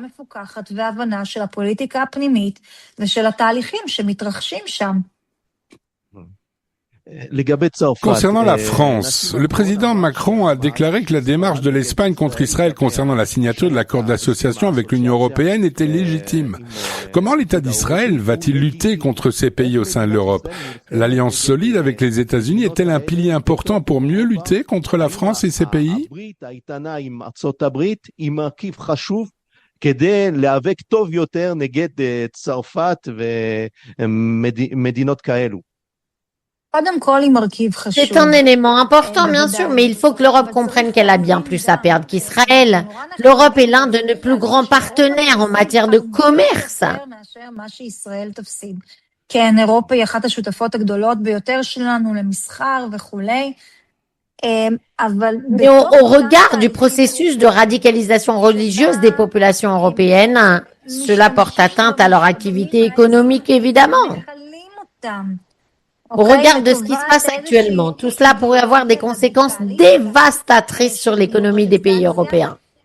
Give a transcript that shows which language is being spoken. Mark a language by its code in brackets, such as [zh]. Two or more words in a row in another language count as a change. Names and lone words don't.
[fr] Concernant la France, le président Macron a déclaré que la démarche de l'Espagne contre Israël concernant la signature de l'accord d'association avec l'Union européenne était légitime. Comment l'État d'Israël va-t-il lutter contre ces pays au sein de l'Europe? L'alliance solide avec les États-Unis est-elle un pilier important pour mieux lutter contre la France et ces pays? [he] כדי להיאבק טוב יותר נגד צרפת ומדינות כאלו. [fr] C'est un élément important, bien sûr, mais il faut que l'Europe comprenne qu'elle a bien plus à perdre qu'Israël. L'Europe est l'un de nos plus grands partenaires en matière de commerce. [he] כן, אירופה היא אחת השותפות הגדולות ביותר שלנו למסחר וכולי. [fr] Mais au regard du processus de radicalisation religieuse des populations européennes, cela porte atteinte à leur activité économique, évidemment. Au regard de ce qui se passe actuellement, tout cela pourrait avoir des conséquences dévastatrices sur l'économie des pays européens.